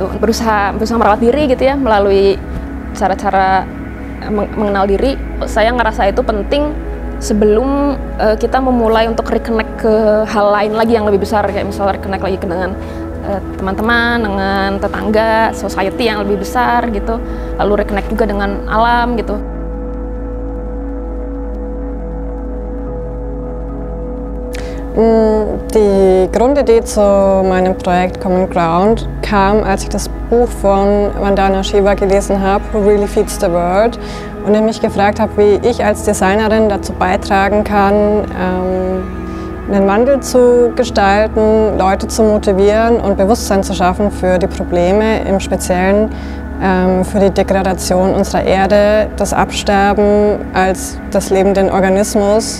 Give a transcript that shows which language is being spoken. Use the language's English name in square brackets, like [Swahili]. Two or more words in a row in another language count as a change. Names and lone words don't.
[Indonesian] Berusaha merawat diri gitu ya, melalui cara-cara mengenal diri. Saya ngerasa itu penting sebelum kita memulai untuk reconnect ke hal lain lagi yang lebih besar, kayak misalnya reconnect lagi dengan teman-teman, dengan tetangga, society yang lebih besar gitu. Lalu reconnect juga dengan alam gitu. [German] Die Grundidee zu meinem Projekt Common Ground kam, als ich das Buch von Vandana Shiva gelesen habe, Who Really Feeds the World, und ich mich gefragt habe, wie ich als Designerin dazu beitragen kann, einen Wandel zu gestalten, Leute zu motivieren und Bewusstsein zu schaffen für die Probleme, im Speziellen für die Degradation unserer Erde, das Absterben als des lebenden Organismus.